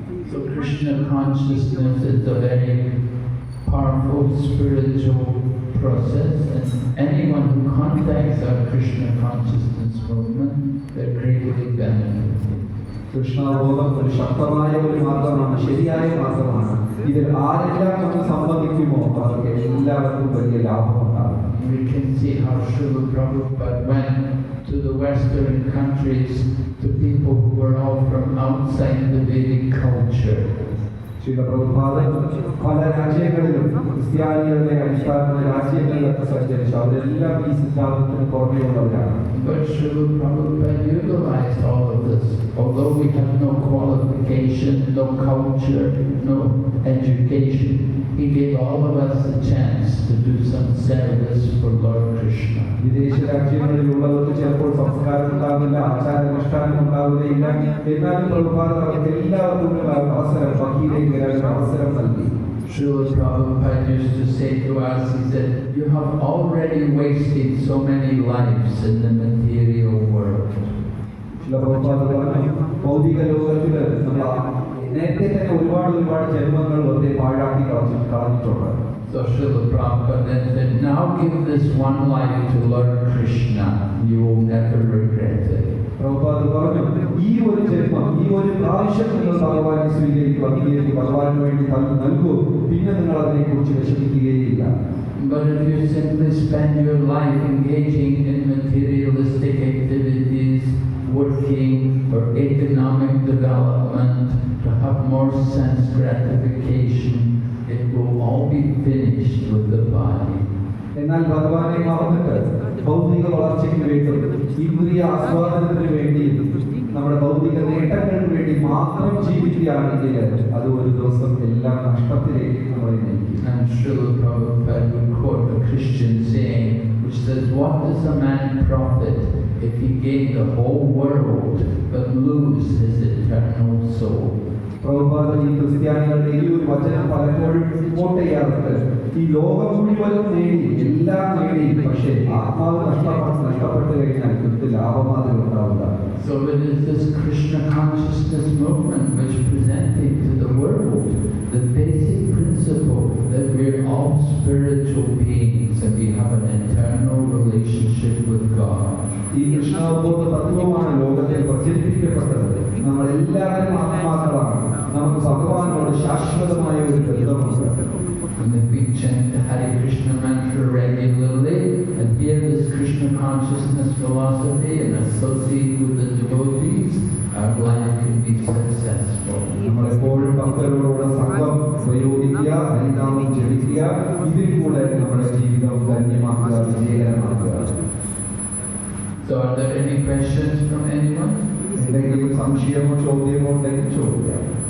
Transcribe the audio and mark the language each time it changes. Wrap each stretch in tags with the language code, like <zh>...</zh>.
<en>So Krishna consciousness is a very powerful spiritual process, and anyone who contacts our Krishna consciousness movement, they're greatly benefited.</en> <ml>കൃഷ്ണബോധം ഒരു ശക്തമായ ഒരു മാർഗമാണ്, ശരിയായ മാർഗമാണ്. ഇതിൽ ആരെല്ലാം ഒന്ന് സംബന്ധിക്കുമോ അവർക്ക് എല്ലാവർക്കും വലിയ ലാഭമുണ്ടാകും.</ml> <en>We can see how Srila Prabhupada went to the Western countries, to people who were all from outside the Vedic culture.</en> <ml>Srila പ്രഭുപാദൻ പല രാജ്യങ്ങളിലും ക്രിസ്ത്യാനികളുടെ അടിസ്ഥാന രാജ്യങ്ങളിലൊക്കെ സഞ്ചരിച്ചു. അവരെല്ലാം ഈ സിദ്ധാന്തത്തിന് പുറമെയുള്ളവരാണ്.</ml> <en>But Srila Prabhupada utilized all of this. Although we have no qualification, no culture, no education, he gave all of us a chance to do some service for Lord Krishna.</en> <ml>വിദേശ രാജ്യങ്ങളിലുള്ളവർക്ക് ചിലപ്പോൾ സംസ്കാരം ഉണ്ടാവില്ല, ആചാരാനുഷ്ഠാനം ഉണ്ടാവുകയില്ല. എന്നാലും പ്രഭുപാദൻ അവർക്ക് എല്ലാവർക്കും അവസരം, ഭക്തിയിലേക്ക് വരാൻ അവസരം നൽകി.</ml> <en>Srila Prabhupada used to say to us, he said, you have already wasted so many lives in the material world.</en> <ml>Srila പ്രഭുപാദൻ പറഞ്ഞു, ഭൗതിക ലോകത്തില് നമ്മൾ നേരത്തെ തന്നെ ഒരുപാട് ജന്മങ്ങൾ വെറുതെ പാഴാക്കി കളഞ്ഞിട്ടുണ്ട്.</ml> <en>So Srila Prabhupada then said, now give this one life to Lord Krishna, you will never regret it.</en> <ml>പ്രഭുപാദൻ പറഞ്ഞു, ഈ ഒരു ജന്മം, ഈ ഒരു പ്രാവശ്യം നിങ്ങൾ ഭഗവാനെ സ്വീകരിക്കുക, അംഗീകരിക്കുക, ഭഗവാന് വേണ്ടി നൽകൂ, പിന്നെ നിങ്ങൾ അതിനെക്കുറിച്ച് വിഷമിക്കുകയില്ല.</ml> <en>But if you simply spend your life engaging in materialistic activities, working for economic development, to have more sense gratification, it will all be finished with the body.</en> <ml>എന്നാൽ ഭഗവാനെ മറന്നിട്ട് ഭൗതിക വളർച്ചയ്ക്ക് വേണ്ടി ഇന്ദ്രിയ ആസ്വാദനത്തിന് വേണ്ടി നമ്മുടെ ഭൗതിക നേട്ടങ്ങൾക്ക് വേണ്ടി മാത്രം ജീവിക്കുകയാണെങ്കിൽ അത് ഒരു ദിവസം എല്ലാം നഷ്ടത്തിലേക്ക് നമ്മളെ നയിക്കും.</ml> <en>And Srila Prabhupada would quote a Christian saying which says, "What does a man profit if he gain the whole world but lose his eternal soul?"</en> <ml>Prabhupada ഈ ക്രിസ്ത്യാനികളുടെ ഈ ഒരു വചനം പലപ്പോഴും കോട്ട് ചെയ്യാറുണ്ട്. ഈ ലോകം മുഴുവനും നേടി എല്ലാം നേടി, പക്ഷേ ആത്മാവ് നഷ്ടപ്പെട്ടു കഴിഞ്ഞാൽ ഇത് ലാഭമാതിരി ഉണ്ടാവില്ല.</ml> <en>So it is this Krishna consciousness movement which presenting to the world the basic principle that we're all spiritual beings and we have an eternal relationship with God.</en> <ml>ഈ കൃഷ്ണാവബോധ തത്വമാണ് ലോകത്തിൽ പ്രചരിപ്പിക്കപ്പെട്ടത്. നമ്മളെല്ലാവരും ആത്മാക്കളാണ്, നമുക്ക് ഭഗവാനോട് ശാശ്വതമായ ഒരു ബന്ധമുണ്ട്.</ml> <en>And if we chant the Hare Krishna mantra regularly and hear this Krishna consciousness philosophy and associate with the devotees, our life can be successful.</en> <ml>നമ്മളെപ്പോഴും ഭക്തരോടുള്ള സംഘം പ്രയോഗിക്കുക, ഹരിനാമം ജപിക്കുക, ഇതിൽ കൂടെ നമ്മുടെ ജീവിതം ധന്യമാക്കുക, വിജയകരമാക്കുക.</ml> <en>So are there any questions from anyone?</en> <ml>എന്തെങ്കിലും സംശയമോ ചോദ്യമോ ഉണ്ടെങ്കിൽ ചോദിക്കാം.</ml>